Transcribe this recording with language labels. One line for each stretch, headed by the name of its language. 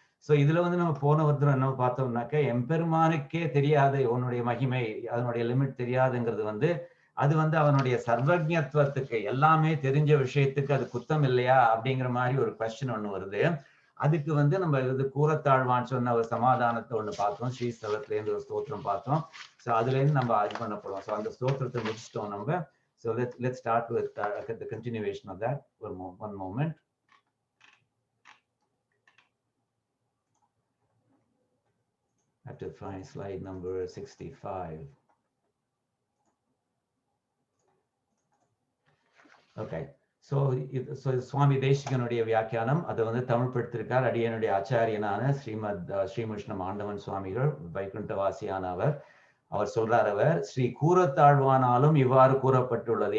Tamil: So இதுல வந்து நம்ம போன ஒருத்தர் என்ன பார்த்தோம்னாக்க, எம்பெருமானுக்கே தெரியாது உன்னுடைய மகிமை, அதனுடைய லிமிட் தெரியாதுங்கிறது வந்து அது வந்து அவனுடைய சர்வஜத்துவத்துக்கு, எல்லாமே தெரிஞ்ச விஷயத்துக்கு அது குத்தம் இல்லையா அப்படிங்கிற மாதிரி ஒரு கொஸ்டின் ஒண்ணு வருது. அதுக்கு வந்து நம்ம இது கூறத்தாழ்வான்னு சொன்ன ஒரு சமாதானத்தை ஒண்ணு பார்த்தோம், ஸ்ரீஸ்தலத்துல இருந்து ஒரு ஸ்தோத்திரம் பார்த்தோம். ஸோ அதுல இருந்து நம்ம இது பண்ண போறோம். ஸோ அந்த ஸ்தோத்திரத்தை முடிச்சிட்டோம் நம்ம. So
English: let's start with the continuation of that. One moment. I have to find slide number 65. Okay.
Tamil: So சுவாமி தேசிகனுடைய வியாக்கியானம் அதை வந்து தமிழ் படுத்திருக்கார் அடியனுடைய ஆச்சாரியனான ஸ்ரீமுஷ்ணம் ஆண்டவன் சுவாமிகள் வைகுண்டவாசியானவர். அவர் சொல்றார், அவர் ஸ்ரீ கூறத்தாழ்வானாலும் இவ்வாறு கூறப்பட்டுள்ளது.